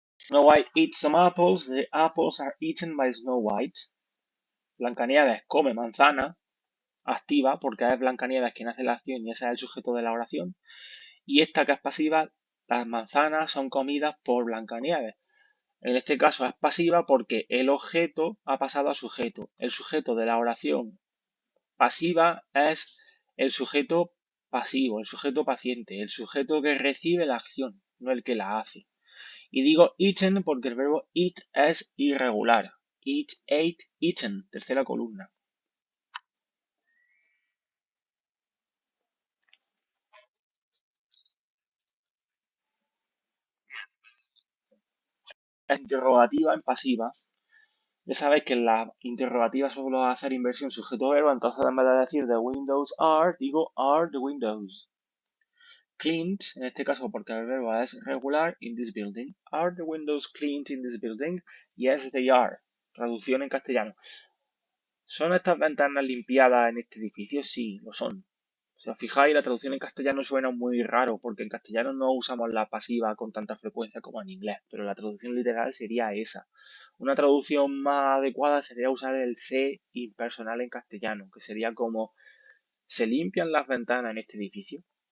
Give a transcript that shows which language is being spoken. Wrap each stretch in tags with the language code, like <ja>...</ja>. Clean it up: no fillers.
<en>Snow White eats some apples. The apples are eaten by Snow White.</en> <es>Blancanieves come manzana, activa, porque es Blancanieves quien hace la acción y ese es el sujeto de la oración. Y esta que es pasiva, las manzanas son comidas por Blancanieves. En este caso es pasiva porque el objeto ha pasado a sujeto. El sujeto de la oración pasiva es el sujeto pasivo, el sujeto paciente, el sujeto que recibe la acción, no el que la hace. Y digo eaten porque el verbo eat es irregular.</es> <en>Eat, ate, eaten,</en> <es>tercera columna. La interrogativa en pasiva. Ya sabéis que en la interrogativa suelo hacer inversión sujeto-verbo, entonces en vez de decir</es> <en>the windows are,</en> <es>digo</es> <en>are the windows.</en> <es>Cleaned, en este caso porque el verbo es regular,</es> <en>in this building. Are the windows cleaned in this building? Yes, they are.</en> <es>Traducción en castellano. ¿Son estas ventanas limpiadas en este edificio? Sí, lo son. Si os fijáis, la traducción en castellano suena muy raro, porque en castellano no usamos la pasiva con tanta frecuencia como en inglés, pero la traducción literal sería esa. Una traducción más adecuada sería usar el se impersonal en castellano, que sería como ¿se limpian las ventanas en este edificio?</es>